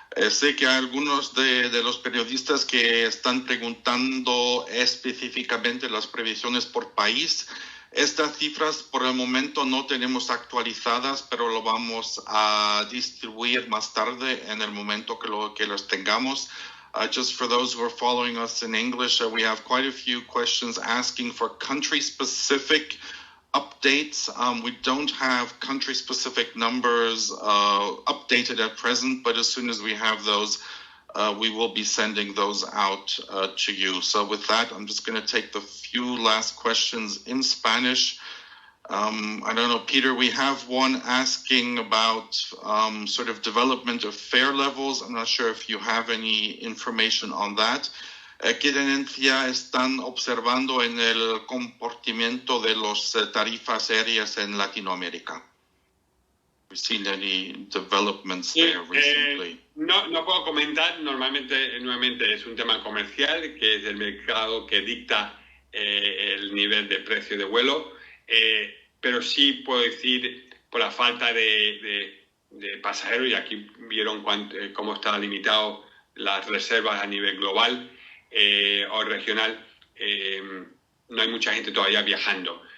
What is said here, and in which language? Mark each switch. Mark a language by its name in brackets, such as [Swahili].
[Spanish] Sé que hay algunos de los periodistas que están preguntando específicamente las previsiones por país. Estas cifras por el momento no tenemos actualizadas, pero lo vamos a distribuir más tarde en el momento que los tengamos. [English] Just for those who are following us in English, we have quite a few questions asking for country-specific updates. We don't have country-specific numbers updated at present, but as soon as we have those, we will be sending those out to you. So with that, I'm just going to take the few last questions in Spanish. I don't know, Peter, we have one asking about sort of development of fare levels. I'm not sure if you have any information on that. [Spanish] ¿Qué tendencia están observando en el comportamiento de las tarifas aéreas en Latinoamérica? [English] We've seen any developments there recently? [Spanish] No puedo comentar, nuevamente es un tema comercial, que es el mercado que dicta el nivel de precio de vuelo, pero sí puedo decir, por la falta de pasajeros, y aquí vieron cómo está limitado las reservas a nivel global, o regional, no hay mucha gente todavía viajando.